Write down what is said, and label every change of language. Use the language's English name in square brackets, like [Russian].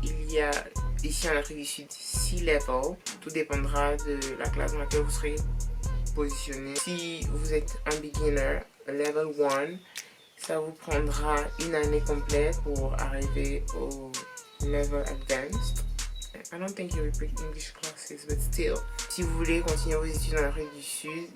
[French] Il y a ici en Afrique du Sud 6 levels. Tout dépendra de la classe dans laquelle vous serez positionné. Si vous êtes un beginner, level 1, ça vous prendra une année complète pour arriver au level advanced. [English] I don't think you repeat English classes, but still. [French] Si vous voulez continuer vos études en Afrique du Sud,